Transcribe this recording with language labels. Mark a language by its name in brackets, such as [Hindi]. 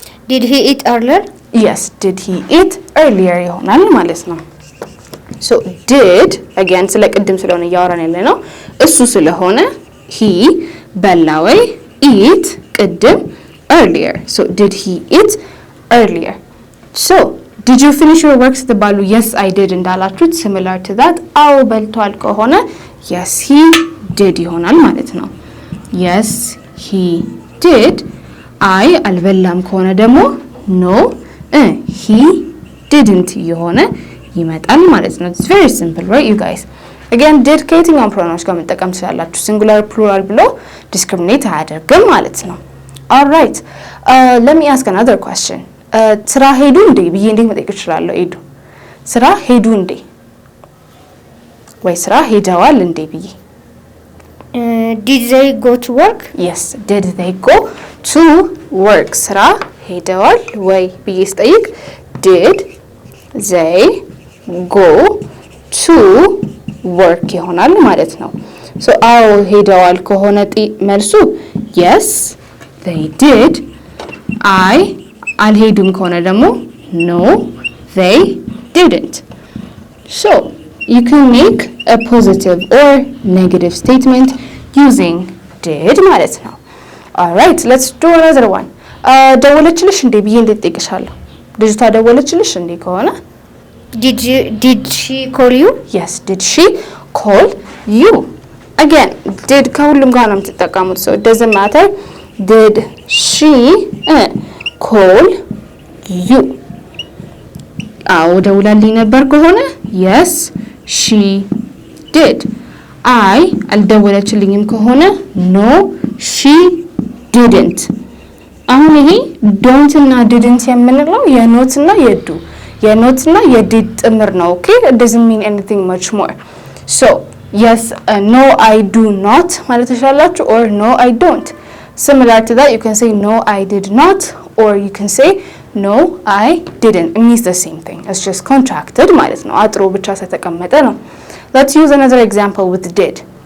[English] Did he eat earlier? Yes, did he eat earlier [Amharic] ይሆናል ማለት ነው። [English] So did again [Amharic] ስለ ቅድም ስለሆነ እያወራን ያለነው እሱ ስለሆነ he በላ ወይ eat ቅድም earlier. [English] So did he eat earlier? So did you finish your work ስትባሉ yes I did [Amharic] እንዳላችሁት [English] similar to that [Amharic] አዎ በልቷል ከሆነ [English] yes he did [Amharic] ይሆናል ማለት ነው። [English] Yes he did. [Amharic] አይ አልበላም ከሆነ ደግሞ [English] no he didn't [Amharic] የሆነ ይመጣል ማለት ነው። [English] It's very simple, right you guys? [Amharic] Again did ከየትኛውም ፕሮናውንስ ጋር መጠቀም ትችላላችሁ። ሲንጉላር ፕሉራል ብሎ ዲስክሪሚኔት አያደርግም ማለት ነው። [English] All right. Let me ask another question. [Amharic] ስራ ሄዱ እንዴ ብዬ እንዴት መጠየቅ እችላለሁ? ኤዱ ስራ ሄዱ እንዴ ወይ ስራ ሄደዋል እንዴ ብዬ [English] Did they go to work? Yes, did they go to work? [Amharic] ስራ ሄደዋል ወይ ብዬ ስጠይቅ [English] did they go to work [Amharic] ይሆናል ማለት ነው። So አዎ ሄደዋል ከሆነ መልሱ [English] yes they did. [Amharic] አይ አልሄዱም ከሆነ ደግሞ [English] no they didn't. So you can make a positive or negative statement using did [Amharic] ማለት ነው. [English] All right, let's do another one. [Amharic] ደወለችልሽ እንዴ ብዬ እንዴት ጠይቅሻለሁ? ልጅቷ ደወለችልሽ እንዴ ከሆነ [English] Did she call you? Yes, did she call you? Again, did [Amharic] ከሁሉም ጋር ነው የምትጠቀሙት. [English] So it doesn't matter. Did she call you? [Amharic] አዎ ደውላልኝ ነበር ከሆነ [English] yes she did. [Amharic] አይ አልደወለችልኝም ከሆነ [English] no she didn't. [Amharic] አሁን ይሄ don't እና didn't የምንለው የኖት እና የዱ የኖትና የዲድ ጥምር ነው። [English] Okay, it doesn't mean anything much more. So yes no I do not [Amharic] ማለት ትችላላችሁ [English] or no I don't. Similar to that you can say no I did not or you can say no I didn't. It means the same thing. It's just contracted [Amharic] ማለት ነው። አጥሮ ብቻ ስለተቀመጠ ነው። [English] Let's use another example with did.